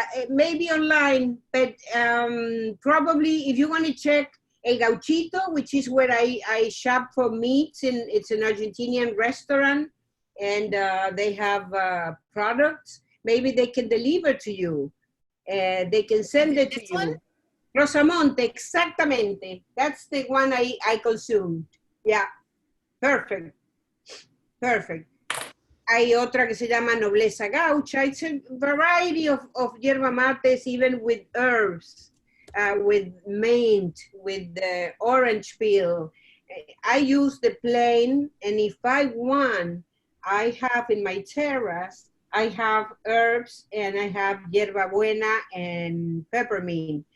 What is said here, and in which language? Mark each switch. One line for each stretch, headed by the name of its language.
English: Maybe online, but probably if you want to check El Gauchito, which is where I shop for meats, it's an Argentinian restaurant, and they have products. Maybe they can deliver to you. They can send it to you. One?
Spanish: Rosamonte, exactamente.
English: That's the one I consumed. Yeah, perfect. Perfect.
Spanish: Hay otra que se llama Nobleza Gaucha.
English: It's a variety of yerba mates, even with herbs, with mint, with orange peel. I use the plain, and if I want, I have in my terrace, I have herbs, and I have yerba buena and peppermint.